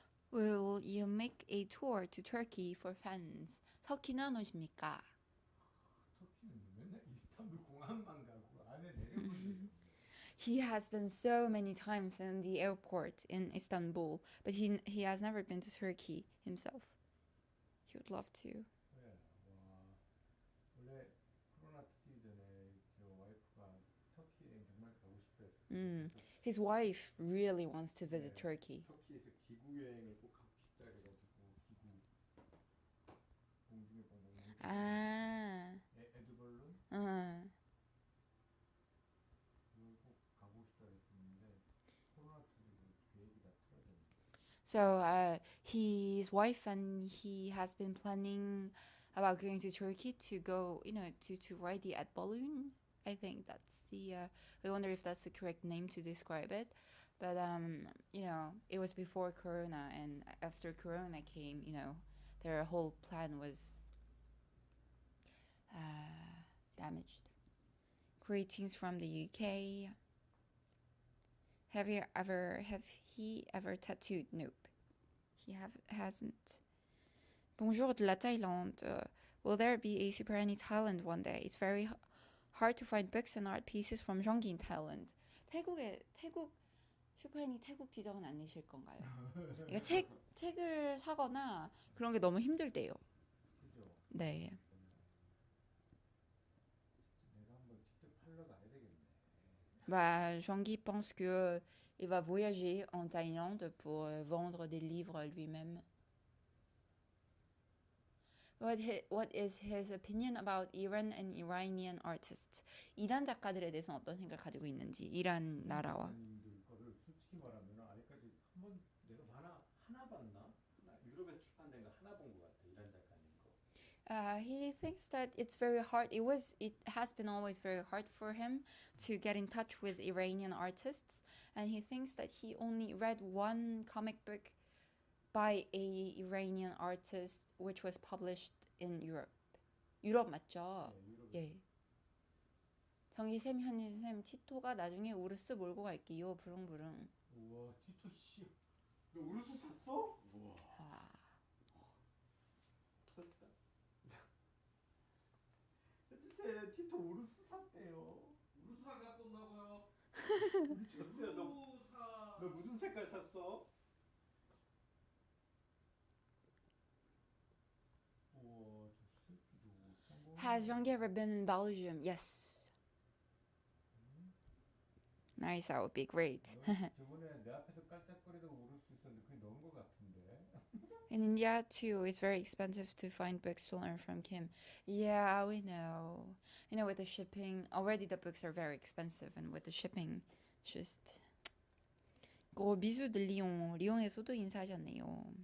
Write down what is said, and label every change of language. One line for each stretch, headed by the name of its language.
English: Will you make a tour to Turkey for fans?
Korean: 터키는 오십니까? 터키는 맨날 이스탄불 공항만 가고 안에 내려본 적이 없네.
English: He has been so many times in the airport in Istanbul, but he has never been to Turkey himself. He would love to.
Korean: 네, 와, 원래 코로나 터지기 전에 저 와이프가 터키 여행 정말 가고 싶어 했어요.
English: His wife really wants to visit Turkey.
Korean: 터키에서 기구 여행을 꼭 하고 싶다 그래가지고 기구 공중에 공중 아, 에드벌룬 그걸 꼭 가고 싶다 그랬었는데 코로나 터지고 계획이 다 틀어졌네.
English: So his wife and he has been planning about going to Turkey to go, you know, to ride the ad balloon. I think that's the. I wonder if that's the correct name to describe it. But you know, it was before Corona, and after Corona came, you know, their whole plan was damaged. Greetings from the UK. Have he ever tattooed? Nope. He hasn't.
French: Bonjour de la Thaïlande.
English: Will there be a Super Annie Thailand one day? It's very hard to find books and art pieces from Gyeonggi in Thailand.
Korean: 태국 슈퍼애니 태국 지점은 안 내실 건가요? 그러니까 책을 사거나 그런 게 너무 힘들대요. 그죠? 네. 내가 한번 직접 팔러 가야 되겠네.
French: Bah, Jean-Guy pense que il va voyager en Thaïlande pour vendre des livres lui-même.
English: What is his opinion about Iran and Iranian artists?
Korean: 이란 작가들에 대해서는 어떤 생각을 가지고 있는지, 이란 나라와. 작가님들 거를 솔직히 말하면 아직까지 한번 내가 하나 봤나? 유럽에서 출판된 거 하나 본 것 같아. 이란 작가님 거.
English: He thinks that it's very hard. It has been always very hard for him to get in touch with Iranian artists, and he thinks that he only read one comic book by a Iranian artist, which was published in Europe.
Korean: 유럽 맞죠? 네, 유럽에. 예. 정기쌤, 현희쌤, 티토가 나중에 우르스 몰고 갈게요. 부릉부릉. 우와, 티토 씨, 너 우르스 샀어? 우와. 아. 샀다. 해주세요, 티토 우르스 샀대요. 우르사 갖던다고요? 주세요. 너 무슨 색깔 샀어? 우와, 저 새끼도 성공.
English: Has Jean-Guy ever been in Belgium? Yes. Nice, that would be great.
Korean: 저번에 내 앞에서 깔짝거리다가 우르스 있었는데 그게 넣은 것 같은데.
English: In India too, it's very expensive to find books to learn from Kim. Yeah, we know. You know, with the shipping, already the books are very expensive, and with the shipping, it's just.
Korean: 미수들 리옹에서도 인사하셨네요.